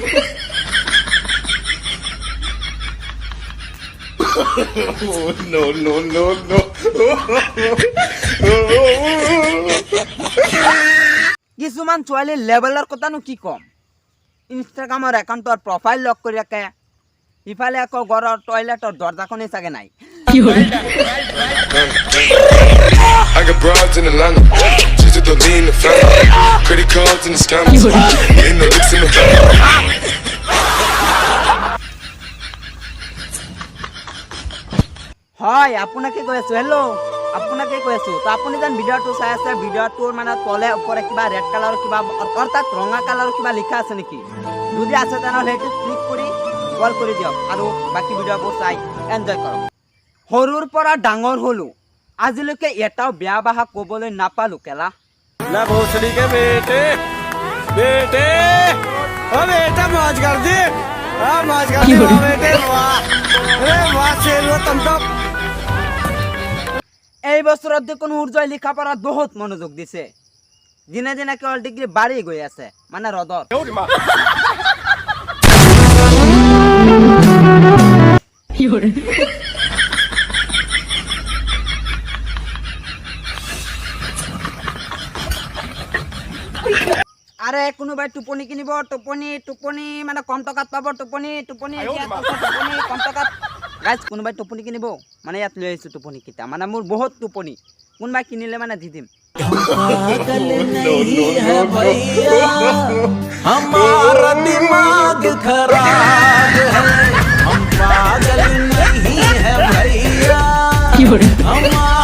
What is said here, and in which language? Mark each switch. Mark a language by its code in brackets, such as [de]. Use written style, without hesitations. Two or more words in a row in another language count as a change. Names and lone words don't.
[en] No, no, no, no. [as] কিছুমান ছোৱালী লেভেলৰ কথানো কি ক'ম ইনষ্টাগ্ৰামৰ একাউণ্টৰ প্ৰফাইল লক কৰি ৰাখে ইফালে আকৌ ঘৰৰ টয়লেটৰ দৰ্জাখনেই চাগে নাই কি হৰে [en] I got broads in Atlanta. Just to lean in the family. Credit cards and the scammers. Ain't no licks in the family. [as] হয় আপোনাকে কৈ আছো হেল্ল' আপোনাকে কৈ আছো তো আপুনি যেন ভিডিঅ'টো চাই আছে ভিডিঅ'টোৰ মানে তলে ওপৰে কিবা [en] red colour [as] কিবা অৰ্থাৎ ৰঙা কালাৰৰ কিবা লিখা আছে নেকি যদি আছে তেনেহ'লে সেইটো ক্লিক কৰি কল কৰি দিয়ক আৰু বাকী ভিডিঅ'বোৰ চাই এনজয় কৰক সৰুৰ পৰা ডাঙৰ হ'লো আজিলৈকে এটাও বেয়া ভাষা ক'বলৈ নাপালো কেলা [hi] ना भोसड़ी के बेटे बेटे ओ बेटा मौज कर दी मौज कर दी वाह बेटे वाह अरे वाह शेरो तुम तो [as] এই বছৰত দেখোন সূৰ্যই লিখা পঢ়াত বহুত মনোযোগ দিছে দিনে দিনে কেৱল ডিগ্ৰী বাঢ়ি গৈ আছে মানে ৰদত কি হৰে আরে কোনোবাই টোপনি কিনিব টোপনি টোপনি মানে কম টকাত পাব টোপনি টোপনি টোপনি কম টকাত গাইজ কোনোবাই টোপনি কিনিব মানে ইয়াত লৈ আহিছোঁ টোপনি কিটা মানে মোৰ বহুত টোপনি কোনোবাই কিনিলে মানে দি দিম [hi] पागल नहीं है भैया हमारा दिमाग खराब है हम पागल नहीं है भैया কি হৰে हमारा